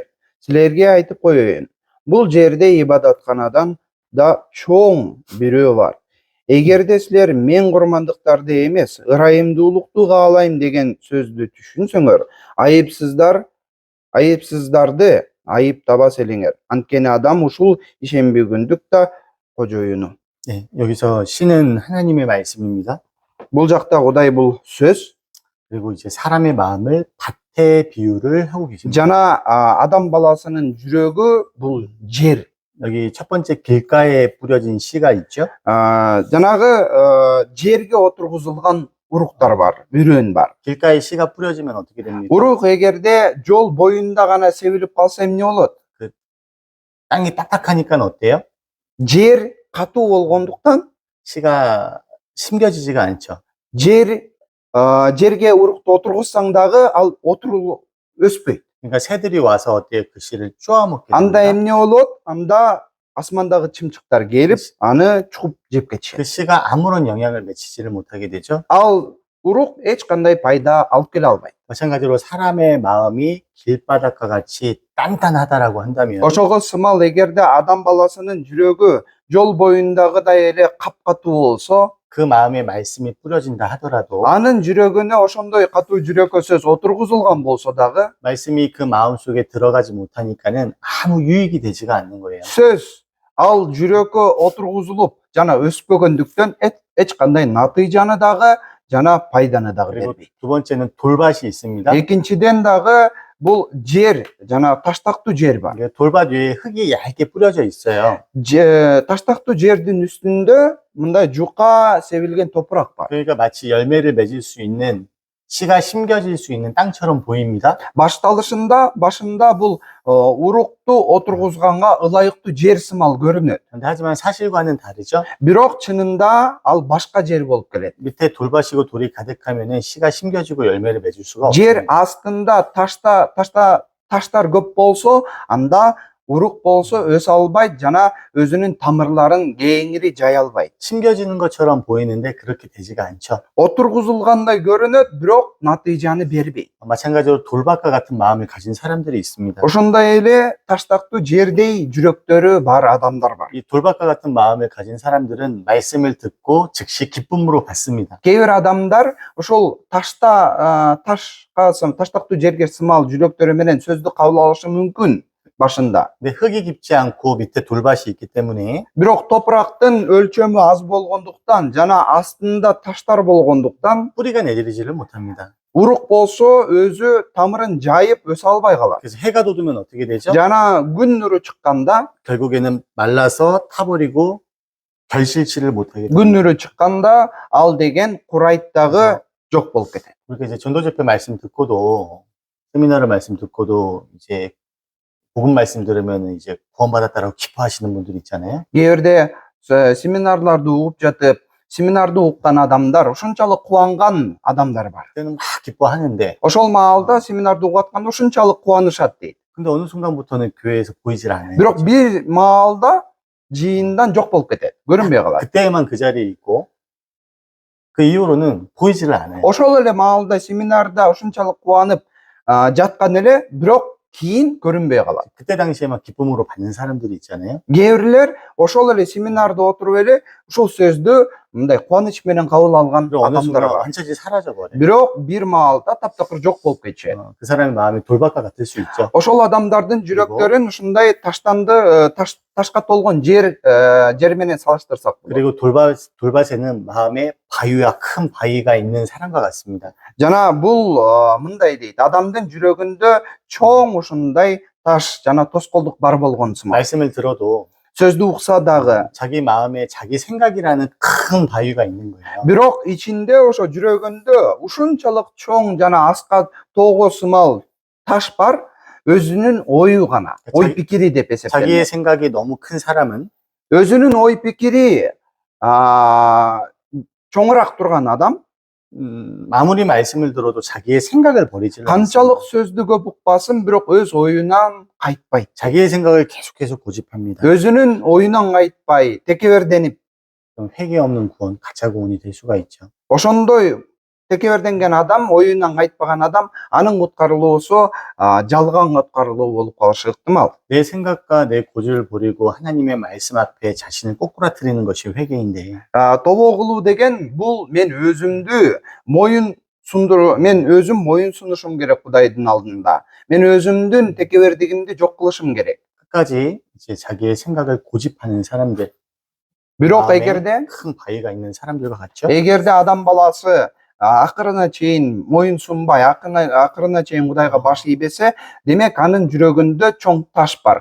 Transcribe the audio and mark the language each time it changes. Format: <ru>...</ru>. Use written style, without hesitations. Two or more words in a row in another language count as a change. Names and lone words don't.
<ky>Силерге айтып коеюн, бул жерде ибадатканадан да чоң бирөө бар. Эгерде силер мен курмандыктарды эмес, ырайымдуулукту каалайм деген сөздү түшүнсөңөр, айыпсыздарды айыптабас элеңер. Анткени адам ушул ишемби күндүк да кожоюну.</ky> <ko>네, 여기서 신은 하나님의 말씀입니다.</ko> <ky>Бул жакта Кудай бул сөз,</ky> <ko>그리고 이제 사람의 마음을 밭에 비유를 하고 계십니다.</ko> <ky>жана адам баласынын жүрөгү бул жер.</ky> <ko>여기 첫 번째 길가에 뿌려진 씨가 있죠.</ko> <ky>жанагы жерге отургузулган уруктар бар, үрөн бар.</ky> <ko>길가에 씨가 뿌려지면 어떻게 됩니까?</ko> <ky>Урук эгерде жол боюнда гана себилип калса эмне болот?</ky> <ko>땅이 딱딱하니까 어때요?</ko> <ky>Жер катуу болгондуктан</ky> <ko>씨가 심겨지지가 않죠.</ko> <ky>жерге урукту отургузсаң дагы ал өспөйт.</ky> <ko>그러니까 새들이 와서 어때요? 그 씨를 쪼아먹게</ko> <ky>Анда</ky> <ko>됩니다.</ko> <ky>эмне болот? Анда асмандагы чымчыктар келип, аны чугуп жеп кетишет.</ky> <ko>그 씨가 아무런 영향을 미치지를 못하게 되죠.</ko> <ky>Ал урук эч кандай пайда алып келе албайт.</ky> <ko>마찬가지로 사람의 마음이 길바닥과 같이 단단하다라고 한다면</ko> <ky>Ошого сымал эгерде адам баласынын жүрөгү жол боюндагыдай эле капкатуу болсо,</ky> <ko>그 마음에 말씀이 뿌려진다 하더라도</ko> <ky>анын жүрөгүнө ошондой катуу жүрөккө сөз отургузулган болсо дагы</ky> <ko>말씀이 그 마음 속에 들어가지 못하니까는 아무 유익이 되지가 않는 거예요.</ko> <ky>сөз ал жүрөккө отургузулуп жана өспөгөндүктөн эч кандай натыйжаны дагы жана пайданы дагы</ky> <ko>그리고</ko> <ky>бербейт.</ky> <ko>두 번째는 돌밭이 있습니다.</ko> <ky>Экинчиден дагы бул жер, жана таштактуу жер бар.</ky> <ko>이게 돌밭 위에 흙이 얇게 뿌려져 있어요.</ko> <ky>Таштактуу жердин үстүндө мындай жука себилген топурак бар.</ky> <ko>그러니까 마치 열매를 맺을 수 있는 씨가 심겨질 수 있는 땅처럼 보입니다.</ko> <ky>Башында бул урукту отургузганга ылайыктуу жер сымал көрүнөт.</ky> <ko>근데 하지만 사실과는 다르죠.</ko> <ky>Бирок чынында ал башка жер болуп келет.</ky> <ko>밑에 돌밭이고 돌이 가득하면은 씨가 심겨지고 열매를 맺을 수가</ko> <ky>Жер</ky> <ko>없습니다.</ko> <ky>астында таштар көп болсо, анда урук болсо өсө албайт жана өзүнүн тамырларын кеңири жая албайт.</ky> <ko>심겨지는 것처럼 보이는데 그렇게 되지가 않죠.</ko> <ky>Отургузулгандай көрүнөт, бирок натыйжаны бербейт.</ky> <ko>마찬가지로 돌밭과 같은 마음을 가진 사람들이 있습니다.</ko> <ky>Ошондой эле таштактуу жердей жүрөктөрү бар адамдар бар.</ky> <ko>이 돌밭과 같은 마음을 가진 사람들은 말씀을 듣고 즉시 기쁨으로 받습니다.</ko> <ky>Кээ бир адамдар ошол таштактуу жерге сымал жүрөктөрү менен сөздү кабыл алышы мүмкүн башында.</ky> <ko>근데 흙이 깊지 않고 밑에 돌밭이 있기 때문에</ko> <ky>Бирок топурактын өлчөмү аз болгондуктан жана астында таштар болгондуктан</ky> <ko>뿌리가 내리지를 못합니다.</ko> <ky>урук болсо өзү тамырын жайып өсө албай калат.</ky> <ko>그래서 해가 돋으면 어떻게 되죠?</ko> <ky>жана күн нуру чыкканда,</ky> <ko>결국에는 말라서 타버리고 결실치를 못하게</ko> <ky>күн</ky> <ko>됩니다.</ko> <ky>нуру чыкканда ал деген курайт дагы жок болуп кетет.</ky> <ko>그렇게 이제 전도집회 말씀 듣고도 세미나를 말씀 듣고도 이제 복음 말씀 들으면 이제 구원받았다라고 기뻐하시는 분들이 있잖아요.</ko> <ky>Кээ бирде семинарларды угуп жатып, семинарды уккан адамдар ушунчалык кубанган адамдар бар.</ky> <ko>그때는 막 기뻐하는데</ko> <ky>Ошол маалда семинарды угуп атканда ушунчалык кубанышат дейт.</ky> <ko>근데 어느 순간부터는 교회에서 보이질 않아요.</ko> <ky>Бирок бир маалда жыйындан жок болуп кетет, көрүнбөй калат.</ky> <ko>그때만 그 자리에 있고 그 이후로는 보이지를 않아요.</ko> <ky>Ошол эле маалда семинарда ушунчалык кубанып жаткан эле, бирок кийин көрүнбөй калат.</ky> <ko>그때 당시에만 기쁨으로 받는 사람들이 있잖아요.</ko> <ky>Кээ бирлер ошол эле семинарда отуруп эле ушул сөздү мындай кубаныч менен кабыл алган</ky> <ko>그리고 어느</ko> <ky>адамдар</ky> <ko>순간</ko> <ky>бар.</ky> <ko>한차지 사라져 버려요.</ko> <ky>Бирок бир маалда таптакыр жок болуп кетишет.</ky> <ko>그 사람의 마음이 돌밭과 같을 수 있죠.</ko> <ky>Ошол адамдардын жүрөктөрүн ушундай ташка толгон жер менен салыштырсак болот.</ky> <ko>그리고 돌밭에는 마음에 바위와 큰 바위가 있는 사람과 같습니다.</ko> <ky>Жана бул мындай дейт, адамдын жүрөгүндө чоң ушундай таш жана тоскоолдук бар болгон сымал.</ky> <ko>말씀을 들어도</ko> <ky>сөздү укса дагы,</ky> <ko>자기 마음에 자기 생각이라는 큰 바위가 있는 거예요.</ko> <ky>бирок ичинде ошо жүрөгүндө ушунчалык чоң жана аска тоого сымал таш бар, өзүнүн ою гана, ой пикири деп</ky> <ko>자기의</ko> <ky>эсептелет.</ky> <ko>생각이 너무 큰 사람은</ko> <ky>өзүнүн ой пикири чоңураак турган адам</ky> <ko>아무리 말씀을 들어도 자기의 생각을 버리지</ko> <ky>канчалык сөздү көп укпасын, бирок өз оюнан кайтпайт.</ky> <ko>자기의 생각을 계속해서 고집합니다.</ko> <ky>өзүнүн оюнан кайтпай, текеберденип,</ky> <ko>그럼 회개 없는 구원, 가짜 구원이 될 수가 있죠.</ko> <ky>ошондой текеберденген адам, оюнан кайтпаган адам, анын куткарылуусу жалган куткарылуу болуп калышы ыктымал.</ky> <ko>내 생각과 내 고집을 버리고 하나님의 말씀 앞에 자신을 꼬꾸라뜨리는 것이 회개인데</ko> <ky>Тобоо кылуу деген бул мен өзүм моюн сунушум керек Кудайдын алдында. Мен өзүмдүн текебердигимди жок кылышым керек.</ky> <ko>끝까지 이제 자기의 생각을 고집하는 사람들,</ko> <ky>Бирок</ky> <ko>마음에</ko> <ky>эгерде</ky> <ko>큰 바위가 있는 사람들과 같죠.</ko> <ky>адам баласы акырына чейин моюн сунбай, акырына чейин Кудайга баш ийбесе, демек анын жүрөгүндө чоң таш бар.</ky>